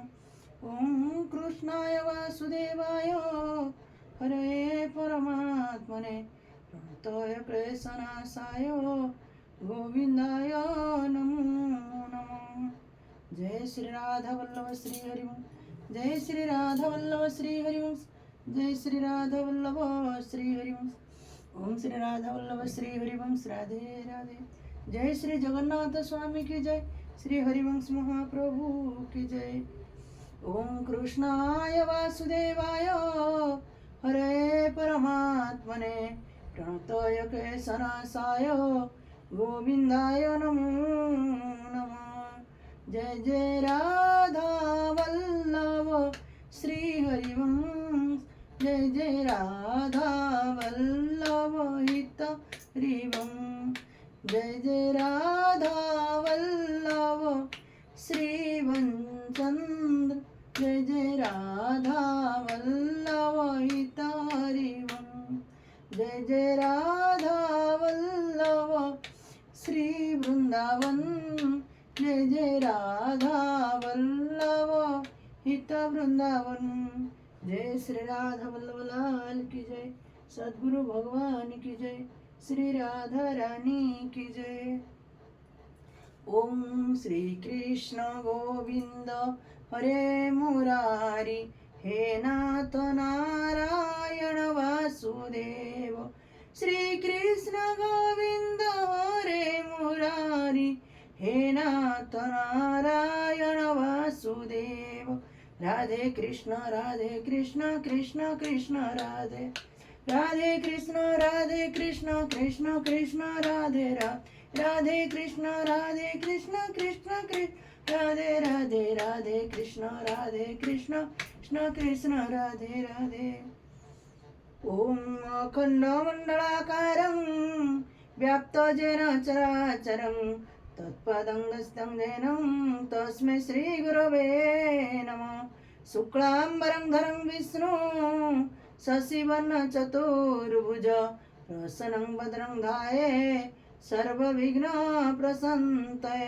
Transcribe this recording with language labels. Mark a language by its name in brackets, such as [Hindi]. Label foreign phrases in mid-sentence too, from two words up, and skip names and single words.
[Sanskrit] ओम कृष्णाय वासुदेवाय हरे परमात्मने प्रणतोय क्लेशनाशाय गोविंदाय नमो नमः। [Hindi] जय श्री राधा वल्लभ श्री हरिम। जय श्री राधा वल्लभ श्री हरिम। जय श्री राधा वल्लभ श्री हरिम। ओम श्री राधा वल्लभ श्री हरिवंश राधे राधे। जय श्री जगन्नाथ स्वामी की जय। श्री हरिवंश महाप्रभु की जय। [Sanskrit] ओम कृष्णाय वासुदेवाय हरे परमात्मने प्रणतोय क्लेशनाशाय गोविंदाय नमो नमः। [Hindi] जय जय राधा वल्लभ श्री हरिवंश। जय जय राधा वल्लभ हित हरिवंश। जय जय राधा वल्लभ श्रीवंचंद्र। जय जय राधा वल्लभ हित हरिवंश। जय जय राधा वल्लभ श्री वृंदावन। जय जय राधा वल्लभ हित वृंदावन। जय श्री राधा वल्लभ लाल की जय। सद्गुरु भगवान की जय। श्री राधा रानी की जय। [Sanskrit] ओम श्री कृष्ण गोविंद हरे मुरारी। हे नाथ नारायण वासुदेव। श्री कृष्ण गोविंद हरे मुरारी। हे नाथ नारायण वासुदेव। राधे कृष्ण कृष्ण कृष्ण राधे। राधे कृष्ण कृष्ण कृष्ण राधे राधे। राधे कृष्ण कृष्ण कृष्ण राधे राधे। राधे कृष्ण कृष्ण कृष्ण राधे राधे। ओम अखंडमंडलाकारं व्याप्तं येन चराचरं तत्पदं दस्तं येनं तस्मै श्रीगुरवे नमः। शुक्लांबरं धरं विष्णु शशिवर्णं चतुर्भुज प्रसन्नं भद्रं ध्याये सर्वविघ्नप्रशमनाय।